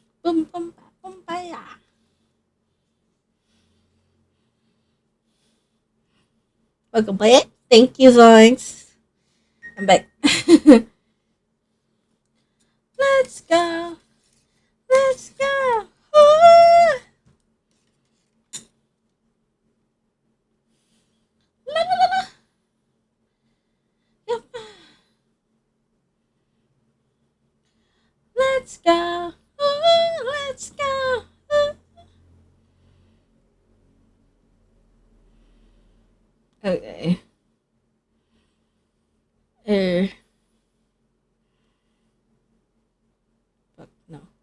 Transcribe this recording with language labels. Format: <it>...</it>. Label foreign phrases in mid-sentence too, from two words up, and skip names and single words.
<en>Boom, boom, boom, baya. Welcome back. Thank you, Zoinks. I'm back. Let's go. Let's go. Ooh. La, la, la, la. Yep. Let's go. Ooh, let's go. Ooh. Okay. Fuck, no.</en>